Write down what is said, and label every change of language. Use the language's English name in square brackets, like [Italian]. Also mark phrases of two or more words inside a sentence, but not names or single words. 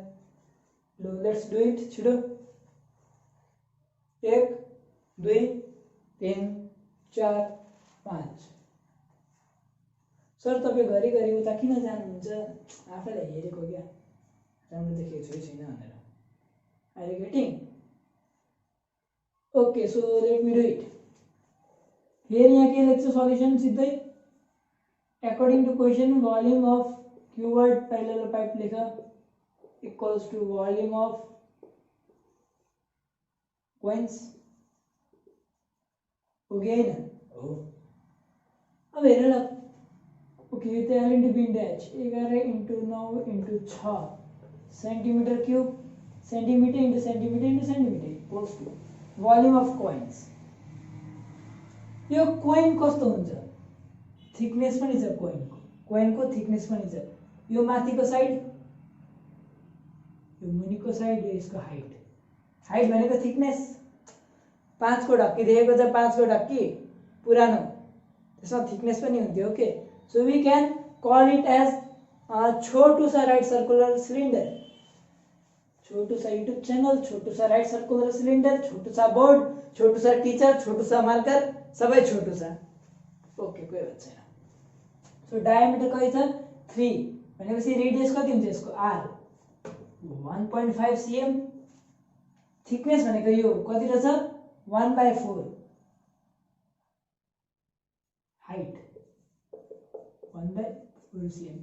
[English] लो let's do it छिटो। 1 2 3 4 5। [Nepali] सर तपाईँ घरिघरि उता किन जानुहुन्छ? आफैलाई हेरेको क्या, राम्रो देखेको छु छैन भनेर। [English] Are you getting? Okay, so let me do it. [Nepali] फेरि यहाँ के लेख्छु सल्युसन सिधै [English] according to question volume of cuboid parallelopiped लेखा equals to volume of coins। [Hindi] हो गया है ना? [Nepali] हो। अब हेर ल, [English] ओके यो त L into B into H 11 into 9 into 6 centimeter cube, centimeter into centimeter equals to volume of coins. [Nepali] यो कोइन कस्तो हुन्छ? थिकनेस पनि छ कोइनको थिकनेस पनि छ। यो माथिको साइड, यो मुनिको साइड, यो यसको हाइट। हाइट भनेको थिकनेस। 5 को ढक्की दिएको छ, 5 को ढक्की पुरानो, त्यसमा थिकनेस पनि हुन्थ्यो। [English] okay, so we can call it as [Hindi] छोटो सा [English] right circular cylinder. [Hindi] छोटो सा [English] YouTube channel, [Hindi] छोटो सा [English] right circular cylinder, [Hindi] छोटो सा बोर्ड, छोटो सा टीचर, छोटो सा मार्कर, सबै छोटो सा। [Nepali] ओके, कोही बात छैन। सो डायमिटर कति छ? 3 भनेपछि रेडियस कति हुन्छ यसको? r 1.5 cm। थिकनेस भनेको यो कति रहेछ? 1/4। हाइट 1/4 cm।